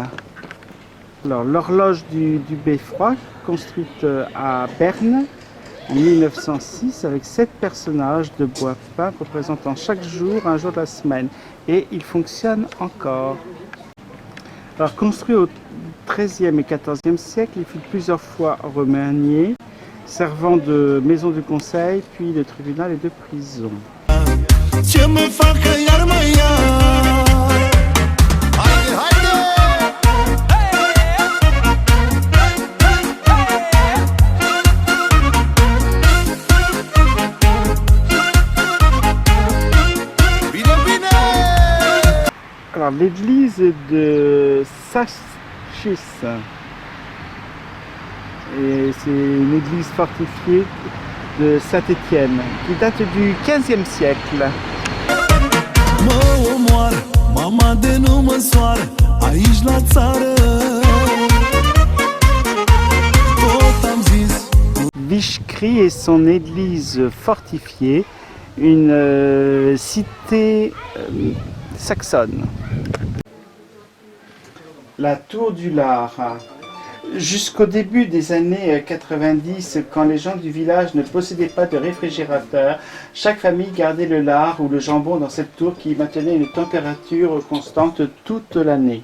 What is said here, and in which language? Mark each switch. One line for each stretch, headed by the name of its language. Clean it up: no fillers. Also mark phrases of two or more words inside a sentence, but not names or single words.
French: Alors, l'horloge du Beffroi, construite à Berne en 1906, avec 7 personnages de bois peint représentant chaque jour un jour de la semaine. Et il fonctionne encore. Alors, construit au XIIIe et XIVe siècle, il fut plusieurs fois remanié, servant de maison de conseil, puis de tribunal et de prison.
Romanian: Ce mă fac că iar mă ia. Haide, haide! Bine, bine!
French: Alors, l'église de Sachis, et c'est une église fortifiée de Saint-Étienne qui date du XVe siècle.
Romanian: Mă omoară, mama de nu mă soară, aici la țară. Tot am zis.
French: Vichcry et son église fortifiée, une cité saxonne. La tour du lard. Jusqu'au début des années 90, quand les gens du village ne possédaient pas de réfrigérateur, chaque famille gardait le lard ou le jambon dans cette tour qui maintenait une température constante toute l'année.